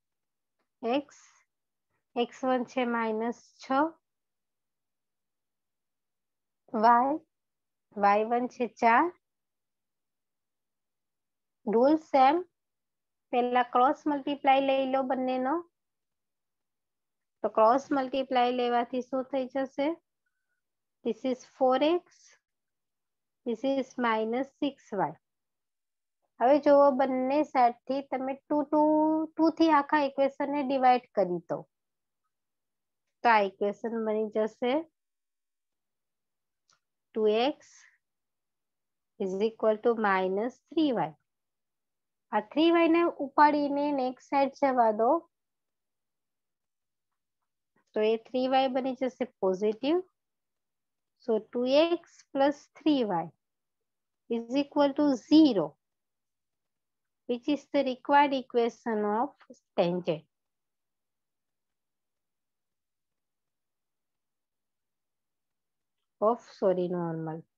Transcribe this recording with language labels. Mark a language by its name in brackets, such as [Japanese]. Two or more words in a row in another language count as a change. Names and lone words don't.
[Gujarati] x1 છે -6, y1 છે 4. રૂલ સેમ. પહેલા [English] cross multiply [Gujarati] લઈ લો બંનેનો. તો [English] cross multiply [Gujarati] લેવાથી શું થઈ જશે? [English] This is 4x. This is -6y. [Gujarati] હવે જુઓ બંને સાઈડથી તમે 2 થી આખા ઇક્વેશનને ડિવાઈડ કરી દો. તો આ ઇક્વેશન બની જશે [English] 2x is equal to -3y. [Gujarati] આ 3y ને ઉપાડીને [English] next side [Gujarati] જવા દો. તો એ 3y બની જશે પોઝિટિવ. [English] So 2x plus 3y is equal to 0. Which is the required equation of tangent. Normal.